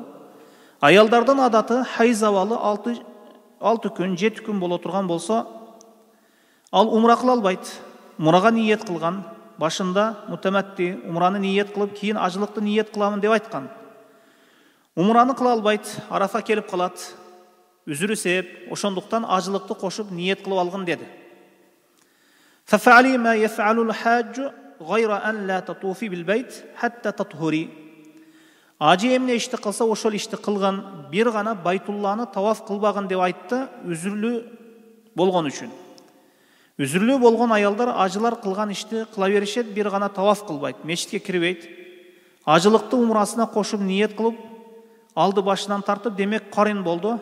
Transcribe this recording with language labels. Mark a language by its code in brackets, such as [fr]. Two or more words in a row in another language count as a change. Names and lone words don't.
[ky] Аялдардын адаты хайз абалы 6 күн, 7 күн боло турган болсо, ал умра кыла албайт. Умрага ниет кылган. Башында мутаматти умраны ниет кылып, кийин ажылыкты ниет кыламын деп айткан. Умраны кыла албайт, Арафа келип калат. Үзүрү себеп, ошондуктан ажылыкты кошуп ниет кылып алгын деди. [ar] ففعلي ما يفعل الحاج غير أن لا تطوفي بالبيت حتى تطهري. [ky] Ажы эмне ишти кылса ошол ишти кылган, бир гана Байтулланы таваф кылбаган деп айтты, үзүрлүү болгон үчүн. Үзүрлүү болгон аялдар ажылар кылган ишти кыла беришет, бир гана таваф кылбайт, мешитке кирбейт. Ажылыкты умрасына кошуп ниет кылып, алды башынан тартып, демек карин болду.